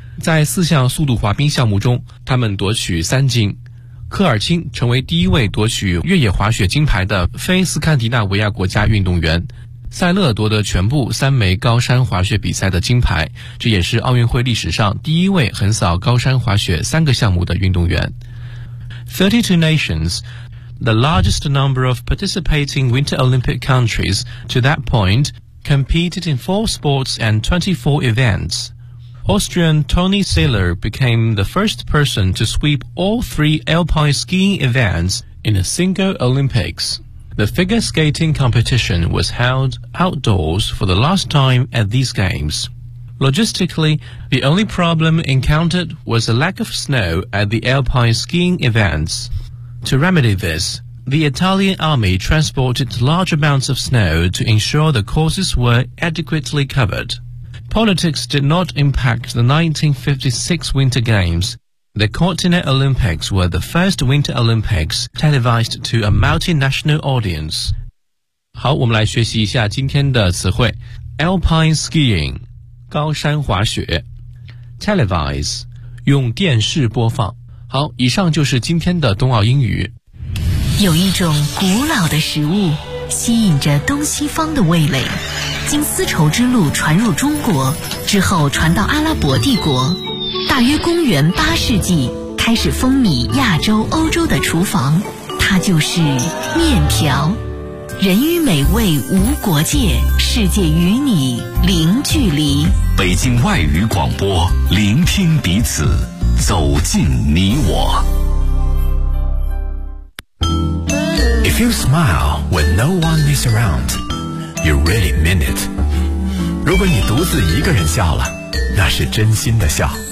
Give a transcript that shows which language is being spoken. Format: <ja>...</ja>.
<zh>在四项速度滑冰项目中，他们夺取3金，科尔钦成为第一位夺取越野滑雪金牌的非斯堪的纳维亚国家运动员，塞勒夺得全部3枚高山滑雪比赛的金牌，这也是奥运会历史上第一位横扫高山滑雪3个项目的运动员。</zh> <en>32 nations, the largest number of participating Winter Olympic countries to that point, competed in 4 sports and 24 events. Austrian Toni Saller became the first person to sweep all 3 alpine skiing events in a single Olympics. The figure skating competition was held outdoors for the last time at these games. Logistically, the only problem encountered was a lack of snow at the alpine skiing events. To remedy this, the Italian army transported large amounts of snow to ensure the courses were adequately covered. Politics did not impact the 1956 Winter Games. The Cortina Olympics were the first Winter Olympics televised to a multinational audience.</en> <zh>好，我们来学习一下今天的词汇。 Alpine skiing, 高山滑雪。Televise, 用电视播放。好，以上就是今天的冬奥英语。有一种古老的食物，吸引着东西方的味蕾。经丝绸之路传入中国之后，传到阿拉伯帝国，大约公元8世纪开始风靡亚洲、欧洲的厨房，它就是面条。人与美味无国界，世界与你零距离。北京外语广播，聆听彼此，走进你我。</zh> <en>If you smile when no one is aroundYou really mean it.</en> <zh>如果你独自一个人笑了，那是真心的笑。</zh>